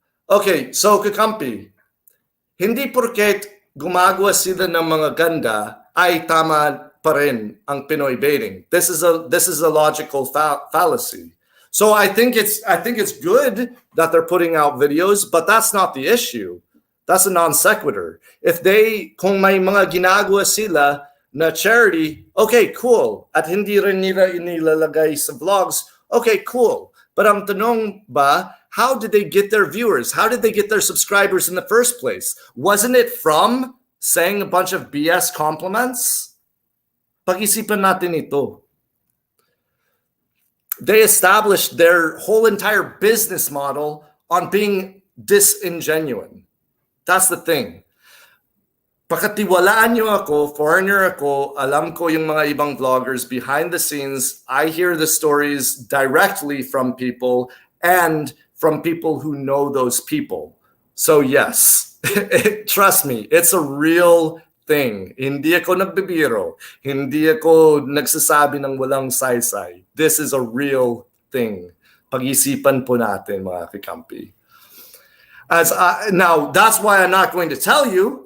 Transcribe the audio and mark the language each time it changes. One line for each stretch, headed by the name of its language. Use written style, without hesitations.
Filipino: Okay, so kakampi, hindi porket gumagawa sila ng mga ganda ay tama pa rin ang Pinoybaiting.
English: This is a logical fallacy. So I think it's good that they're putting out videos, but that's not the issue. That's a non sequitur.
Filipino: Kung may mga ginagawa sila na charity,
English: okay, cool.
Filipino: At hindi rin nila inilalagay sa vlogs, okay, cool.
English: But
Filipino: ang tanong ba,
English: how did they get their viewers? How did they get their subscribers in the first place? Wasn't it from saying a bunch of BS compliments?
Filipino: Pag-isipan natin ito.
English: They established their whole entire business model on being disingenuine. That's the thing.
Filipino: Pakatiwalaan nyo ako, foreigner ako, alam ko yung mga ibang vloggers
English: behind the scenes. I hear the stories directly from people and from people who know those people. So yes, trust me, it's a real thing.
Filipino: Hindi ako nagbibiro. Hindi ako nagsasabi ng walang saysay.
English: This is a real thing.
Filipino: Pag-isipan po natin, mga kakampi.
English: Now, that's why I'm not going to tell you.